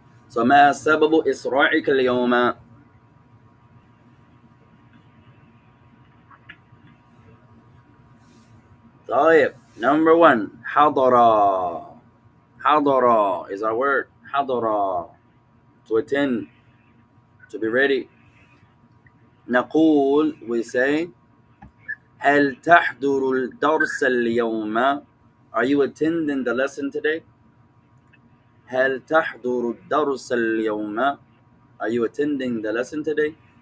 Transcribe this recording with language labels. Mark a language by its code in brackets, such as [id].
[ar] So ما سبب إسراعك اليوم؟ طيب, [en] number 1, [ar] حضر. [en] حضر is our word. حضر, to attend. To be ready. [ar] نقول, [en] we say, [ar] هل تحضر الدرس اليوم? [en] Are you attending the lesson today? [ar] هل تحضر الدرس اليوم? [en] Are you attending the lesson today?